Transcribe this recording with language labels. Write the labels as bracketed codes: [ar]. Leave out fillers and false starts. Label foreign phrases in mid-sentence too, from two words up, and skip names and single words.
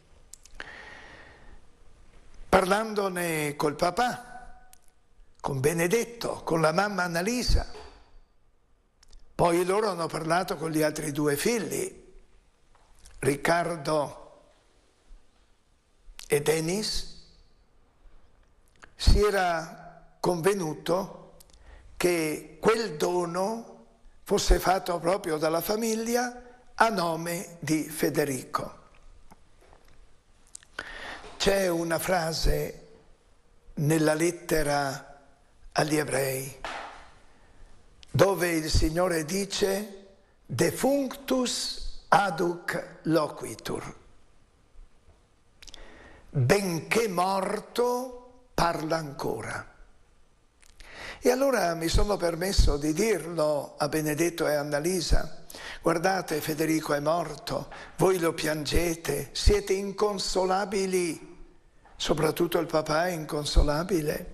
[it] Parlandone col papà, con Benedetto, con la mamma Annalisa, poi loro hanno parlato con gli altri due figli, Riccardo e Denis, si era convenuto che quel dono fosse fatto proprio dalla famiglia a nome di Federico. C'è una frase nella lettera agli Ebrei dove il Signore dice [la] defunctus aduc loquitur, [it] benché morto parla ancora. E allora mi sono permesso di dirlo a Benedetto e a Annalisa: guardate, Federico è morto, voi lo piangete, siete inconsolabili, soprattutto il papà è inconsolabile.